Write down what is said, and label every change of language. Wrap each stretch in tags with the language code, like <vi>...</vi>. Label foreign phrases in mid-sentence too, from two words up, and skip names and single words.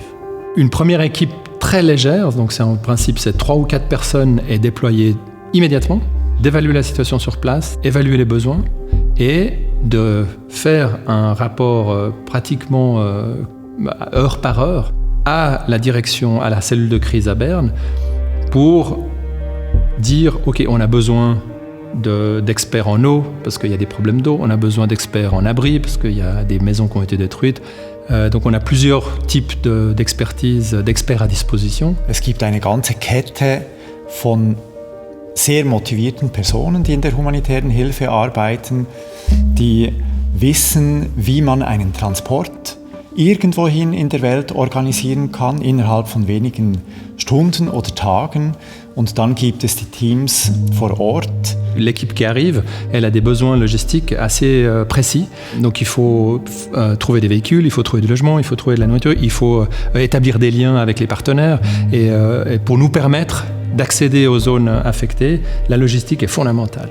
<fr>Une première équipe très légère, donc en principe c'est 3 ou 4 personnes, est déployée immédiatement, d'évaluer la situation sur place, évaluer les besoins et de faire un rapport pratiquement heure par heure à la direction, à la cellule de crise à Berne pour dire ok, on a besoin d'experts en eau parce qu'il y a des problèmes d'eau, on a besoin d'experts en abri parce qu'il y a des maisons qui ont été détruites. Donc on a plusieurs types d'expertise, d'experts à disposition.</fr> <de>Es gibt eine ganze Kette von sehr motivierten Personen, die in der humanitären Hilfe arbeiten, die wissen, wie man einen Transport irgendwohin in der Welt organisieren kann, innerhalb von wenigen Stunden oder Tagen. Und dann gibt es die Teams vor Ort.</de> <fr>L'équipe qui arrive, elle a des besoins logistiques assez précis. Donc il faut trouver des véhicules, il faut trouver du logement, il faut trouver de la nourriture, il faut établir des liens avec les partenaires. Et pour nous permettre d'accéder aux zones affectées, la logistique est fondamentale.</fr>